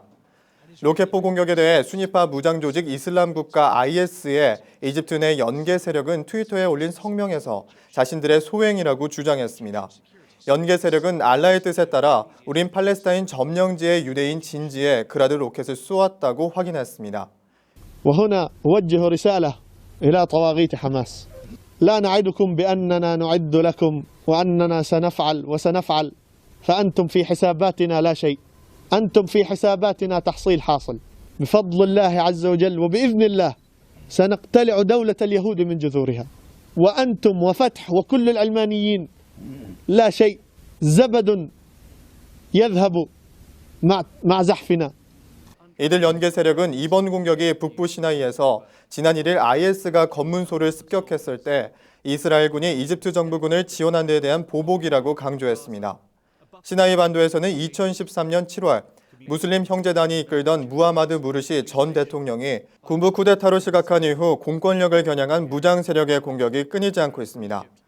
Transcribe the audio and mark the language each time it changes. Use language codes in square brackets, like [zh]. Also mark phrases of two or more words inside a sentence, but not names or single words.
[ko] 로켓포 공격에 대해 순위파 무장조직 이슬람 국가 IS의 이집트 내 연계 세력은 트위터에 올린 성명에서 자신들의 소행이라고 주장했습니다. 연계 세력은 알라의 뜻에 따라 우린 팔레스타인 점령지의 유대인 진지에 그라드 로켓을 쏘았다고 확인했습니다. [ar] وهنا أوجه رسالة إلى طواغيت حماس لا نعدكم بأننا نعد لكم وأننا سنفعل وسنفعل فأنتم في حساباتنا لا شيء أنتم في حساباتنا تحصيل حاصل بفضل الله عز وجل وبإذن الله سنقتلع دولة اليهود من جذورها وأنتم وفتح وكل العلمانيين لا شيء زبد يذهب مع زحفنا. [ko] 이들 연계 세력은 이번 공격이 북부 시나이에서 지난 1일 IS가 검문소를 습격했을 때 이스라엘군이 이집트 정부군을 지원한 데에 대한 보복이라고 강조했습니다. 시나이 반도에서는 2013년 7월 무슬림 형제단이 이끌던 무하마드 무르시 전 대통령이 군부 쿠데타로 시각한 이후 공권력을 겨냥한 무장 세력의 공격이 끊이지 않고 있습니다.